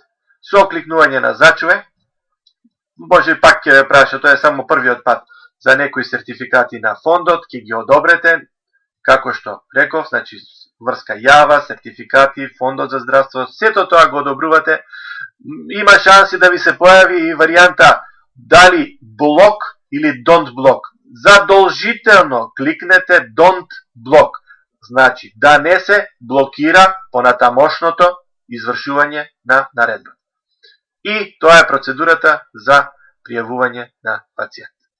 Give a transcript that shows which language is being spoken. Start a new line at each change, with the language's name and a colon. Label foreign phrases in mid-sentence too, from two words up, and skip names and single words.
Macedonian: Со кликнување на зачуве, може пак ќе ве праша, тоа е само првиот пат, за некои сертификати на фондот, ќе ги одобрете, како што реков, значи врска јава, сертификати, фондот за здравство, сето тоа го одобрувате. Има шанси да ви се појави и варијанта дали блок или
English: don't block.
Macedonian: Задолжително кликнете
English: don't block.
Macedonian: Значи да не се блокира понатамошното извршување на наредба. И тоа е процедурата за пријавување на пациент.